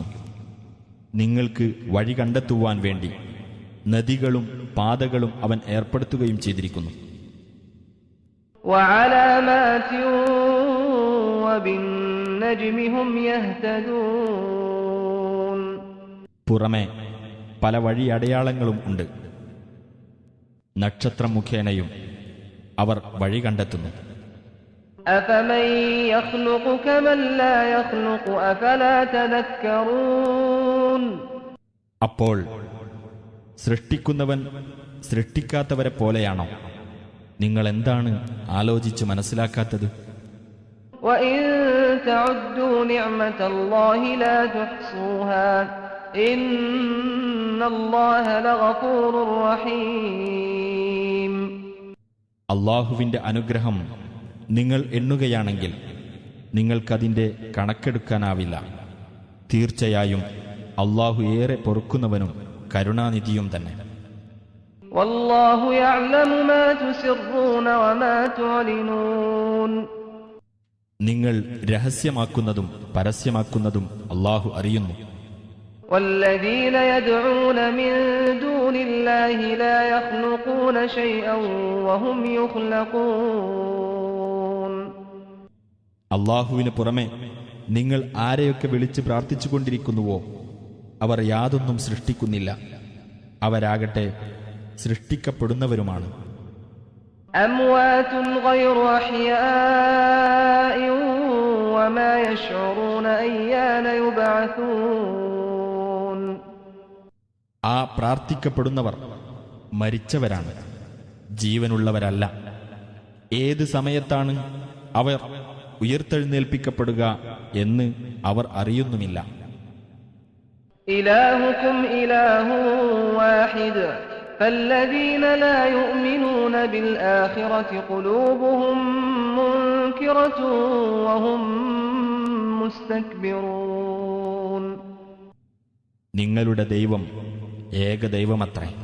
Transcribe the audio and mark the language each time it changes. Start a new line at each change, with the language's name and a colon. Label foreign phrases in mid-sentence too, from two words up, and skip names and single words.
Malayalam: നിങ്ങൾക്ക് വഴി കണ്ടെത്തുവാൻ വേണ്ടി നദികളും പാതകളും അവൻ ഏർപ്പെടുത്തുകയും ചെയ്തിരിക്കുന്നു.
Arabic: وعلامات وبالنجم هم يهتدون.
Malayalam: പുറമെ പല വഴി അടയാളങ്ങളും ഉണ്ട്. നക്ഷത്രം മുഖേനയും അവർ വഴി കണ്ടെത്തുന്നു.
Arabic: أفمن يخلق كمن لا يخلق أفلا تذكرون.
Malayalam: അപ്പോൾ സൃഷ്ടിക്കുന്നവൻ സൃഷ്ടിക്കാത്തവരെ പോലെയാണോ? നിങ്ങൾ എന്താണ് ആലോചിച്ച് മനസ്സിലാക്കാത്തത്?
Arabic: وإن تعدوا نعمة الله لا تحصوها إن الله لغفور رحيم.
Malayalam: അള്ളാഹുവിന്റെ അനുഗ്രഹം നിങ്ങൾ എണ്ണുകയാണെങ്കിൽ നിങ്ങൾക്കതിൻ്റെ കണക്കെടുക്കാനാവില്ല. തീർച്ചയായും അള്ളാഹു ഏറെ പൊറുക്കുന്നവനും കരുണാനിധിയും തന്നെ.
Arabic: والله يعلم ما تسرون وما تعلنون.
Malayalam: നിങ്ങൾ രഹസ്യമാക്കുന്നതും പരസ്യമാക്കുന്നതും അള്ളാഹു അറിയുന്നു.
Arabic: والذين يدعون من دون الله لا يخلقون شيئا وهم يخلقون.
Malayalam: അള്ളാഹുവിന് പുറമെ നിങ്ങൾ ആരെയൊക്കെ വിളിച്ച് പ്രാർത്ഥിച്ചുകൊണ്ടിരിക്കുന്നുവോ അവർ യാതൊന്നും സൃഷ്ടിക്കുന്നില്ല. അവരാകട്ടെ സൃഷ്ടിക്കപ്പെടുന്നവരുമാണ്.
Arabic: أموات غير أحياء وما يشعرون أيان يبعثون.
Malayalam: ആ പ്രാർത്ഥിക്കപ്പെടുന്നവർ മരിച്ചവരാണ്, ജീവനുള്ളവരല്ല. ഏത് സമയത്താണ് അവർ ഉയർത്തെഴുന്നേൽപ്പിക്കപ്പെടുക എന്ന് അവർ അറിയുന്നുമില്ല.
Arabic: إلهكم إله واحد فالذين لا يؤمنون بالآخرة قلوبهم منكرة وهم مستكبرون.
Malayalam: നിങ്ങളുടെ ദൈവം ഏകദൈവമത്രേ.